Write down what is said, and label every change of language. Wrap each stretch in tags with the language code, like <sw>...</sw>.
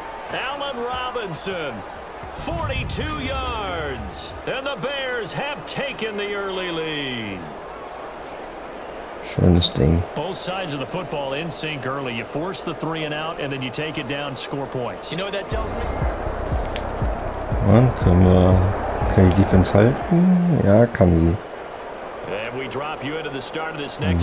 <en>Allen Robinson, 42 yards. And the Bears have taken the early lead.</en> <de>Schönes Ding.</de> <en>Both sides of the football in sync early. You force the 3 and out, and then you take it down, score points. You know what that tells me?</en> <de>Und kann die Defense halten? Ja, kann sie.</de> <en>And we drop you into the start of this next</en>